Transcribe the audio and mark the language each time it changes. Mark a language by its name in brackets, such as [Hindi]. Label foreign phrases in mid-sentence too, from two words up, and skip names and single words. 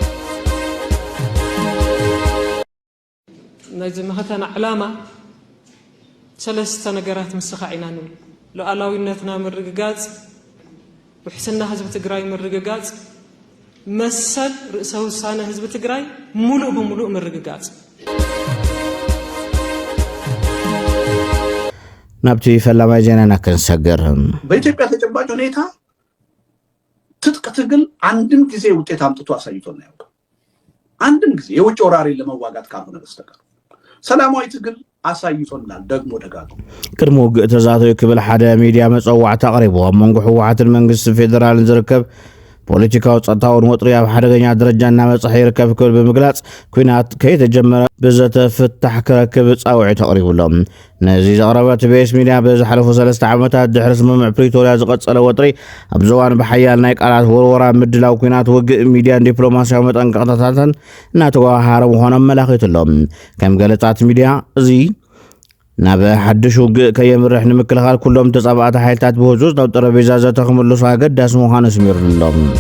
[Tigrinya] ናይዚ መኸተና ዕላማ ሰለስተ ነገራት ምስኻ ኢና ንብል ሉዓላዊነትና ምርግጋጽ ውሕስና ህዝቢ ትግራይ ምርግጋጽ መሰል ርእሰ ውሳነ ህዝቢ ትግራይ ሙሉእ ብሙሉእ ምርግጋጽ ናብቲ ፈላማይ ዜናና ክንሰግር [Amharic] በኢትዮጵያ ተጨባጭ ሁኔታ ትጥቅ ትግል አንድም ጊዜ ውጤት አምጥቶ አሳይቶና ያውቃል። አንድም ጊዜ የውጭ ወራሪ ለመዋጋት ካልሆነ በስተቀር ሰላማዊ ትግል አሳይቶናል። ደግሞ ደጋግሞ [Tigrinya] ቅድሞ ውግእ ተዛተዩ ክብል ሓደ ሚድያ መፀዋዕታ አቅሪቡ ኣብ መንጎ ሕወሓትን መንግስቲ ፌደራልን ዝርከብ ፖለቲካው ጸጥታውን ወጥሪ ኣብ ሓደገኛ ደረጃ እናበጽሐ ይርከብ ክብል ብምግላጽ ኩናት ከይተጀመረ ብዘተፍታሕ ክረክብ ጻውዒት ተቕሪቡሎም ነዚ ዘቕረበት ቤስ ሚድያ ብዝሓለፉ 3 ዓመታት ድሕሪ ስምምዕ ፕሪቶርያ ዝቐጸለ ወጥሪ ኣብ ዘዋን ብሓያል ናይ ቃላት ወርወራ ምድላው ኩናት ውግእ ሚድያን ዲፕሎማስያዊ መጠንቀቕታታትን እናተጓሃረ ምዃኖም መላኺቱሎም ከም ገለጻት ሚድያ እዚ ናብ ሓድሽ ውግእ ከየምርሕ ንምክልኻል ኩሎም ተጻባእቲ ሓይልታት ብህፁፅ ናብ ጠረጴዛ ዘተኽምልሱ ኣገዳሲ ምዃኑ ኣስሚሩሎም